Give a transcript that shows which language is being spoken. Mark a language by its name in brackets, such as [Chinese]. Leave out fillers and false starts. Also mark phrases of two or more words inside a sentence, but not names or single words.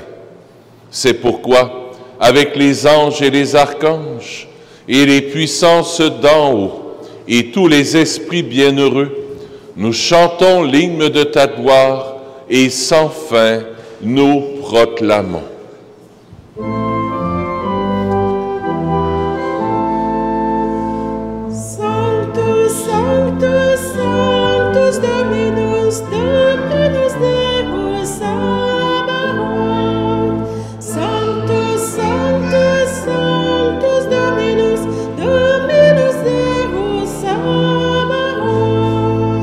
[French] C'est pourquoi, avec les anges et les archanges, et les puissances d'en haut, et tous les esprits bienheureux, nous chantons l'hymne de ta gloire, et sans fin, nous proclamons. [Latin] Sanctus, Sanctus, Sanctus Dominus, Dominus Deus Sabaoth. Sanctus, Sanctus, Sanctus Dominus, Dominus Deus Sabaoth.